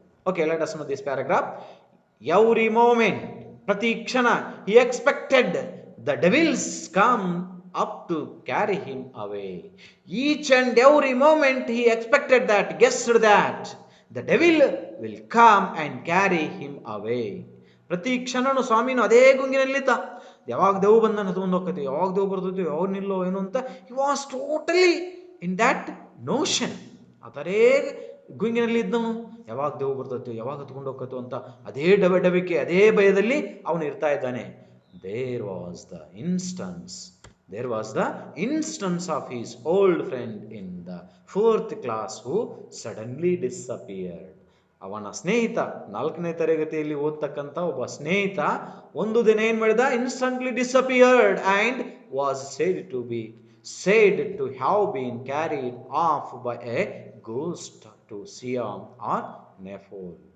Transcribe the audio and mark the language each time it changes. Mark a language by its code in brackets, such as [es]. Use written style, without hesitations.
[en] Okay, let us know this paragraph. Every moment, pratikshana, he expected the devils come up to carry him away. Each and every moment he expected that, guessed that the devil will come and carry him away. [kn] ಪ್ರತಿ ಕ್ಷಣನು ಸ್ವಾಮಿನು ಅದೇ ಗುಂಗಿನಲ್ಲಿದ್ದ. ಯಾವಾಗ ದೇವು ಬಂದನ ತಗೊಂಡು ಹೋಗ್ತೈತಿ, ಯಾವಾಗ ದೇವು ಬರ್ತೈತಿ, ಯಾವಾಗ ನಿಲ್ಲೋ ಏನು ಅಂತ. [en] He was totally in that notion. [kn] ಅದರೇ ಗುಂಗಿನಲ್ಲಿ ಇದ್ದವನು. ಯಾವಾಗ ದೇವು ಬರ್ತೈತಿ, ಯಾವಾಗ ತಗೊಂಡು ಹೋಗ್ತೈತೋ ಅಂತ ಅದೇ ಡಬೆಕೆ, ಅದೇ ಭಯದಲ್ಲಿ ಅವನು ಇರ್ತಾ ಇದ್ದಾನೆ. [en] There was the instance There was the instance of his old friend in the fourth class who suddenly disappeared. [kn] ಅವನ ಸ್ನೇಹಿತ, 4ನೇ ತರಗತಿಯಲ್ಲಿ ಓದ್ತಕ್ಕಂಥ ಒಬ್ಬ ಸ್ನೇಹಿತ ಒಂದು ದಿನ ಏನ್ ಮಾಡಿದ, [en] Instantly disappeared and was said to have been carried off by a ghost to Siam or Nephol.